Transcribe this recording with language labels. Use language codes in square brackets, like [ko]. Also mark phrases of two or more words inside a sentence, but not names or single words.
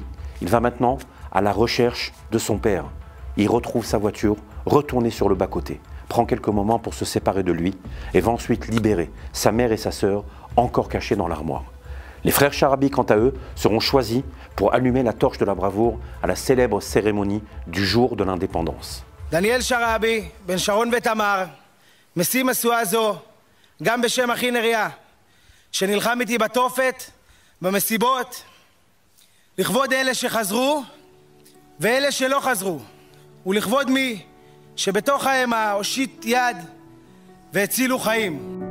[fr] Il va maintenant à la recherche de son père. Il retrouve sa voiture, retournée sur le bas-côté, prend quelques moments pour se séparer de lui et va ensuite libérer sa mère et sa sœur encore cachées dans l'armoire. Les frères Sharabi, quant à eux, seront choisis pour allumer la torche de la bravoure à la célèbre cérémonie du jour de l'indépendance. [he] דניאל שרעבי, בן שרון ותמר, משים משואה זו, גם בשם אחי נריה, שנלחם איתי בתופת, במסיבות, לכבוד אלה שחזרו ואלה שלא חזרו, ולכבוד מי שבתוך האימה הושיט יד והצילו חיים.